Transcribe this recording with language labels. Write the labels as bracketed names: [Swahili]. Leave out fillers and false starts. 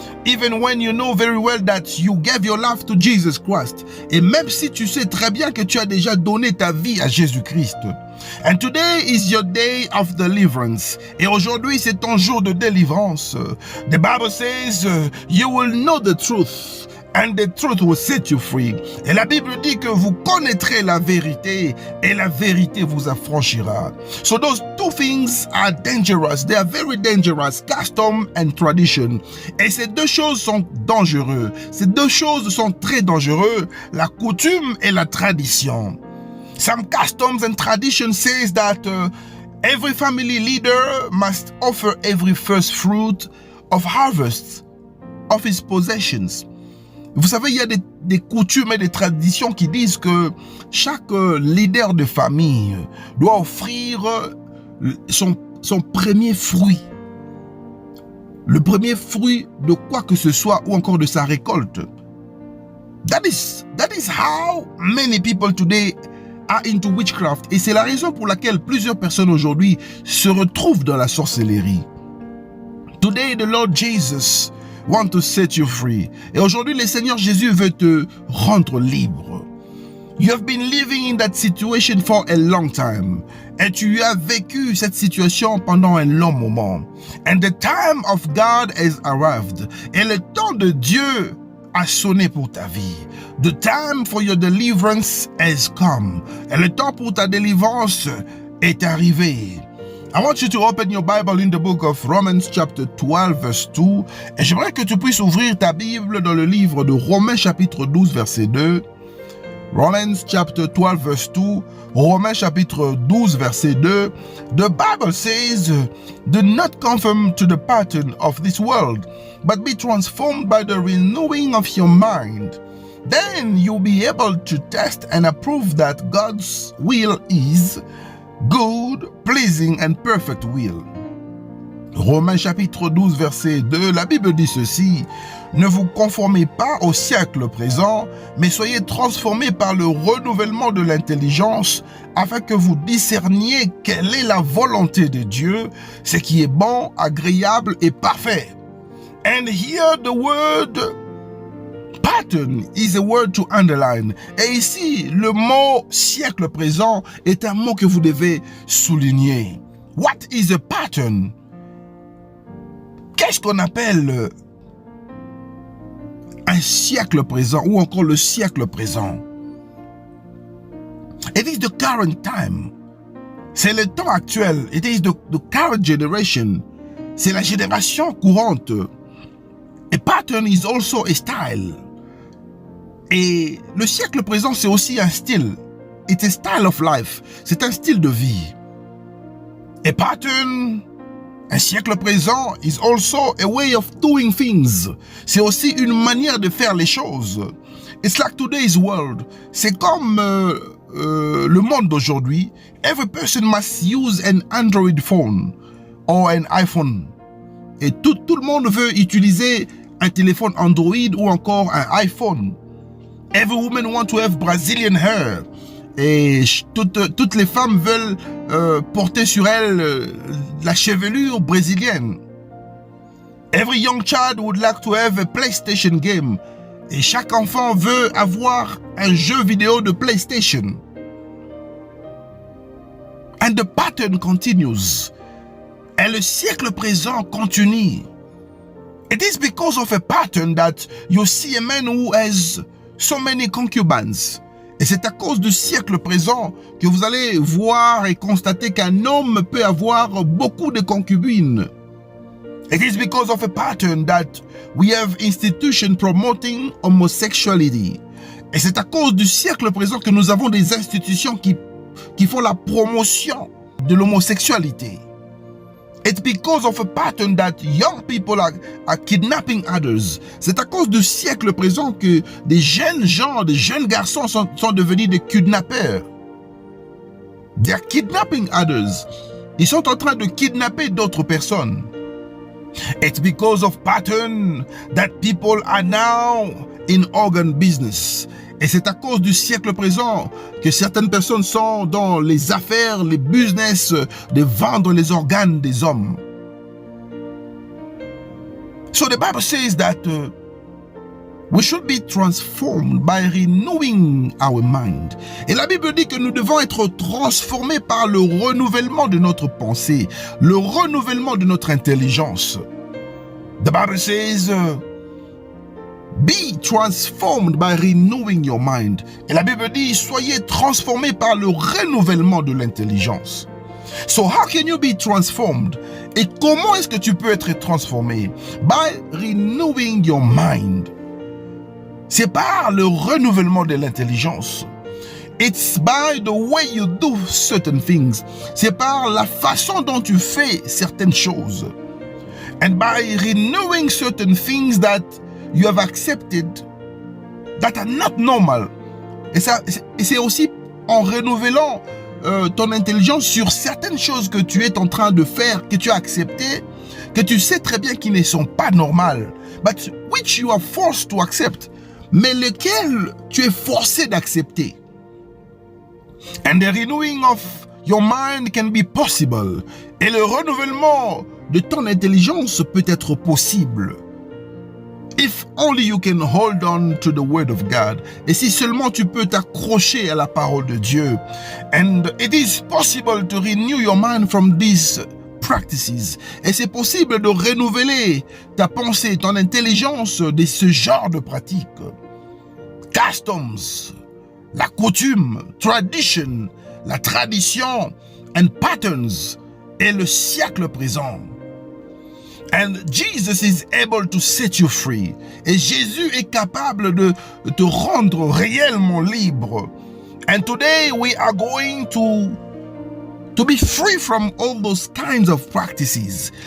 [English] Even when you know very well that you gave your life to Jesus Christ. [French] Et même si tu sais très bien que tu as déjà donné ta vie à Jésus-Christ. [English] And today is your day of deliverance. [French] Et aujourd'hui, c'est ton jour de délivrance. [English] The Bible says, you will know the truth. And the truth will set you free. [French] Et la Bible dit que vous connaîtrez la vérité et la vérité vous affranchira. [English] So those two things are dangerous. They are very dangerous. Custom and tradition. [French] Et ces deux choses sont dangereuses. Ces deux choses sont très dangereuses. La coutume et la tradition. [English] Some customs and tradition says that every family leader must offer every first fruit of harvest of his possessions. [French] Vous savez, il y a des coutumes et des traditions qui disent que chaque leader de famille doit offrir son premier fruit. Le premier fruit de quoi que ce soit ou encore de sa récolte. [English] That is how many people today are into witchcraft. [French] Et c'est la raison pour laquelle plusieurs personnes aujourd'hui se retrouvent dans la sorcellerie. [English] Today, the Lord Jesus want to set you free. [French] Et aujourd'hui, le Seigneur Jésus veut te rendre libre. [English] You have been living in that situation for a long time. [French] Et tu as vécu cette situation pendant un long moment. [English] And the time of God has arrived. [French] Et le temps de Dieu a sonné pour ta vie. [English] The time for your deliverance has come. [French] Et le temps pour ta délivrance est arrivé. [English] I want you to open your Bible in the book of Romans chapter 12 verse 2. [French] Et j'aimerais que tu puisses ouvrir ta Bible dans le livre de Romains chapitre 12 verset 2. [English] Romans chapter 12 verse 2. [French] Romains chapitre 12 verset 2. [English] The Bible says, do not conform to the pattern of this world, but be transformed by the renewing of your mind. Then you'll be able to test and approve that God's will is good, pleasing and perfect will. [French] Romains chapitre 12 verset 2, la Bible dit ceci: ne vous conformez pas au siècle présent, mais soyez transformés par le renouvellement de l'intelligence, afin que vous discerniez quelle est la volonté de Dieu, ce qui est bon, agréable et parfait. [English] And here the word pattern is a word to underline. [French] Et ici, le mot siècle présent est un mot que vous devez souligner. [English] What is a pattern? [French] Qu'est-ce qu'on appelle un siècle présent ou encore le siècle présent? [English] It is the current time. [French] C'est le temps actuel. [English] It is the current generation. [French] C'est la génération courante. [English] A pattern is also a style. [French] Et le siècle présent, c'est aussi un style. [English] It's a style of life. [French] C'est un style de vie. [English] A pattern, [French] un siècle présent, [English] is also a way of doing things. [French] C'est aussi une manière de faire les choses. [English] It's like today's world. [French] C'est comme le monde d'aujourd'hui. [English] Every person must use an Android phone or an iPhone. [French] Et tout le monde veut utiliser un téléphone Android ou encore un iPhone. [English] Every woman wants to have Brazilian hair. [French] Et toutes les femmes veulent porter sur elles la chevelure brésilienne. [English] Every young child would like to have a PlayStation game. [French] Et chaque enfant veut avoir un jeu vidéo de PlayStation. [English] And the pattern continues. [French] Et le siècle présent continue. [English] It is because of a pattern that you see a man who has so many concubines. [French] Et c'est à cause du siècle présent que vous allez voir et constater qu'un homme peut avoir beaucoup de concubines. [English] It is because of a pattern that we have institutions promoting homosexuality. [French] Et c'est à cause du siècle présent que nous avons des institutions qui font la promotion de l'homosexualité. [English] It's because of a pattern that young people are kidnapping others. [French] C'est à cause du siècle présent que des jeunes gens, des jeunes garçons sont devenus des kidnappeurs. [English] They are kidnapping others. [French] Ils sont en train de kidnapper d'autres personnes. [English] It's because of pattern that people are now in organ business. [French] Et c'est à cause du siècle présent que certaines personnes sont dans les affaires, les business de vendre les organes des hommes. [English] So the Bible says that we should be transformed by renewing our mind. [French] Et la Bible dit que nous devons être transformés par le renouvellement de notre pensée, le renouvellement de notre intelligence. [English] The Bible says, be transformed by renewing your mind. [French] Et la Bible dit, soyez transformés par le renouvellement de l'intelligence. [English] So how can you be transformed? [French] Et comment est-ce que tu peux être transformé? [English] By renewing your mind. [French] C'est par le renouvellement de l'intelligence. [English] It's by the way you do certain things. [French] C'est par la façon dont tu fais certaines choses. [English] And by renewing certain things that you have accepted that are not normal. [French] Et c'est aussi en renouvelant ton intelligence sur certaines choses que tu es en train de faire, que tu as acceptées, que tu sais très bien qu'ils ne sont pas normales, [English] but which you are forced to accept, [French] mais lesquelles tu es forcé d'accepter. [English] And the renewing of your mind can be possible. [French] Et le renouvellement de ton intelligence peut être possible. [English] If only you can hold on to the word of God. [French] Et si seulement tu peux t'accrocher à la parole de Dieu. [English] And it is possible to renew your mind from these practices. [French] Et c'est possible de renouveler ta pensée, ton intelligence de ce genre de pratiques. Customs, la coutume, tradition, la tradition, [English] and patterns, [French] et le siècle présent. [English] And Jesus is able to set you free. [French] Et Jésus est capable de te rendre réellement libre. [English] And today we are going to be free from all those kinds of practices.